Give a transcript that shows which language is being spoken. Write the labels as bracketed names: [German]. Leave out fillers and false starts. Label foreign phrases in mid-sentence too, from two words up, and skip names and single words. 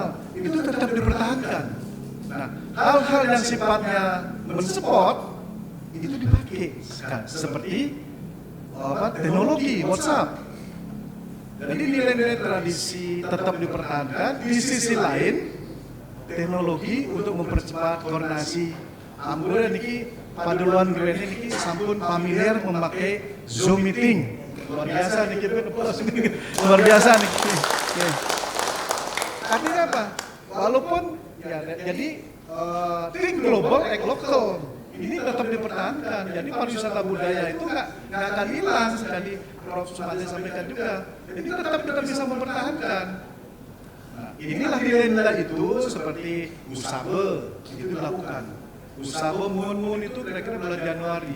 [Indonesian] Itu tetap dipertahankan. Nah, hal-hal yang sifatnya mensupport itu dipakai seperti teknologi WhatsApp. Jadi nilai-nilai tradisi tetap dipertahankan. Di sisi lain, teknologi untuk mempercepat koordinasi. Ambil niki paduan gue [Balinese] niki sampun [Indonesian] familiar memakai Zoom meeting. Luar biasa niki, luar biasa niki. Artinya apa? Walaupun ya, jadi [English] think global, act local. [Indonesian] Ini tetap dipertahankan. Jadi pariwisata budaya itu nggak akan hilang. Tadi Prof. Sumardi sampaikan juga. Jadi tetap bisa mempertahankan. Nah, inilah nilai-nilai itu seperti usabe itu dilakukan. Usabe mun itu kira-kira bulan Januari.